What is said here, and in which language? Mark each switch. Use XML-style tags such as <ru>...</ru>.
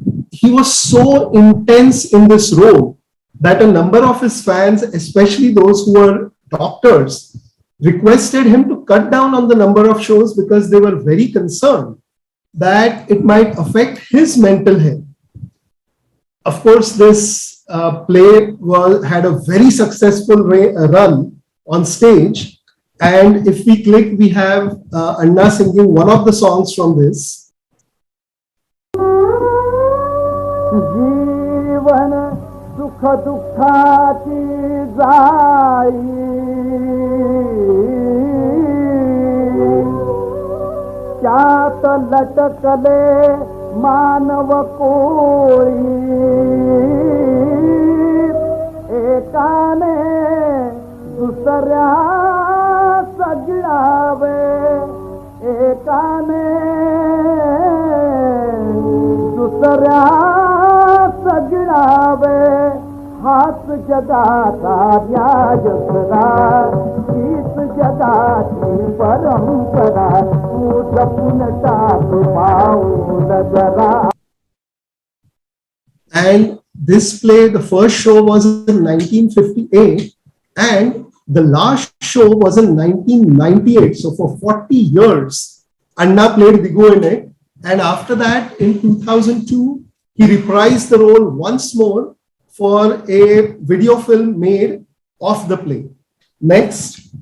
<en>He was so intense in this role that a number of his fans, especially those who were doctors, requested him to cut down on the number of shows because they were very concerned that it might affect his mental health. Of course, this play had a very successful run on stage. And if we click, we have Anna singing one of the songs from this.</en> <mr>जीवन सुख दुःखाची जाई त्यात लटकले मानव कोळी एकाने दुसऱ्या सगळावे एकाने दुसऱ्या सगळावे हाच जगाचा न्याय खरा हीच जगाची परंपरा तू जपून टाक पाऊल जरा.</mr> <en>And this play, the first show was in 1958 and the last show was in 1998. So for 40 years, Anna played Digu in it. And after that, in 2002, he reprised the role once more for a video film made of the play. Next.</en>